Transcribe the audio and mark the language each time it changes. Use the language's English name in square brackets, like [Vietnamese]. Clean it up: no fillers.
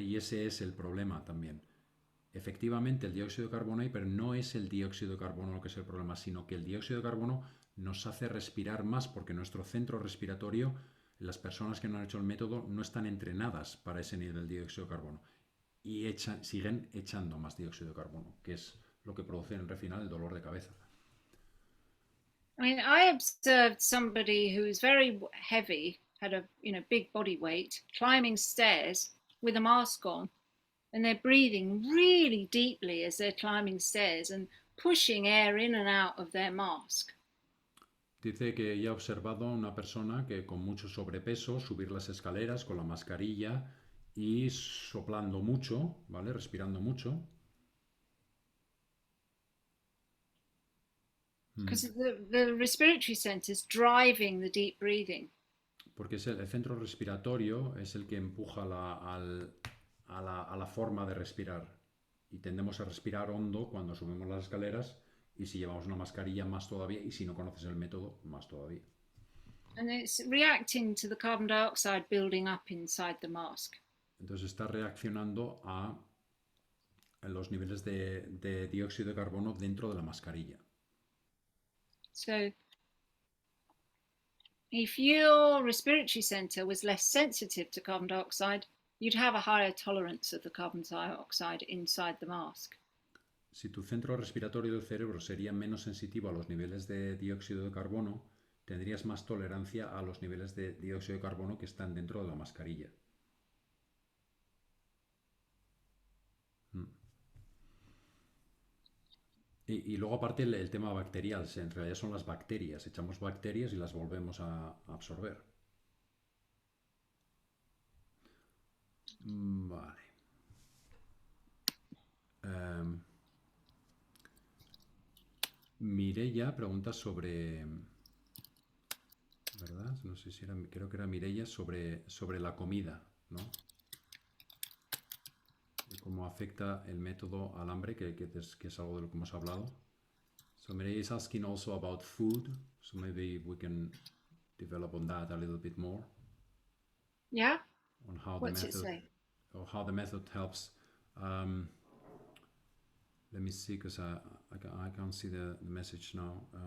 [Spanish] Y ese es el problema también. Efectivamente, el dióxido de carbono hay, pero no es el dióxido de carbono lo que es el problema, sino que el dióxido de carbono nos hace respirar más porque nuestro centro respiratorio, las personas que no han hecho el método, no están entrenadas para ese nivel de dióxido de carbono y siguen echando más dióxido de carbono, que es lo que produce en el final el dolor de cabeza. [English] I mean, I observed somebody who was very heavy, had a big body weight, climbing stairs with a mask on, and they're breathing really deeply as they're climbing stairs and pushing air in and out of their mask. [Spanish] Dice que ella ha observado a una persona que con mucho sobrepeso subir las escaleras con la mascarilla y soplando mucho, ¿vale? Respirando mucho. [English] Because the respiratory center is driving the deep breathing. [Spanish] Porque es el centro respiratorio es el que empuja a la forma de respirar. Y tendemos a respirar hondo cuando subimos las escaleras y si llevamos una mascarilla más todavía y si no conoces el método más todavía. [English] And it's reacting to the carbon dioxide building up inside the mask. [Spanish] Entonces está reaccionando a los niveles de dióxido de carbono dentro de la mascarilla. [English] So if your respiratory center was less sensitive to carbon dioxide, you'd have a higher tolerance of the carbon dioxide inside the mask. [Spanish] Si tu centro respiratorio del cerebro sería menos sensitivo a los niveles de dióxido de carbono, tendrías más tolerancia a los niveles de dióxido de carbono que están dentro de la mascarilla. Y luego aparte el tema bacterial, en realidad son las bacterias, echamos bacterias y las volvemos a absorber. Vale. Mireia pregunta sobre, ¿verdad? No sé si era, creo que era Mireia sobre la comida, ¿no? Y cómo afecta el método al hambre, que es algo de lo que hemos hablado. [English] So Mireia is asking also about food, so maybe we can develop on that a little bit more. Yeah? On how What's the it method, say? or how the method helps. Let me see, because I can't see the message now.